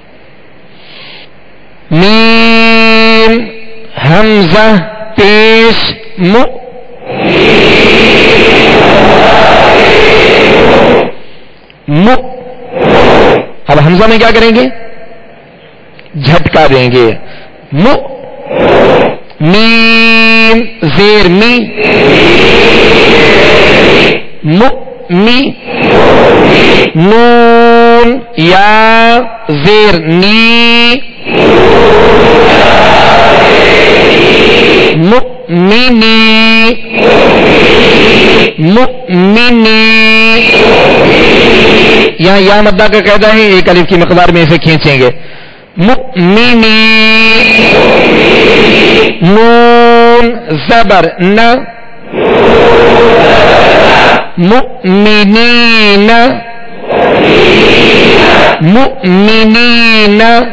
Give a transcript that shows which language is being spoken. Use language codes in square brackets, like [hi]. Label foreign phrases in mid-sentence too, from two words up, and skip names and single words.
[ur] میم حمزہ پیش مو، مو، اب حمزہ میں کیا کریں گے؟ جھٹکا دیں گے، مو، میم زیر می، مو می، نون یا زیر نی، مؤمنی، مؤمنی، یہاں یا مدہ کا قاعدہ ہے، 1 الف کی مقدار میں اسے کھینچیں گے، مؤمنی، نون زبر ن، مؤمنین، مؤمنین،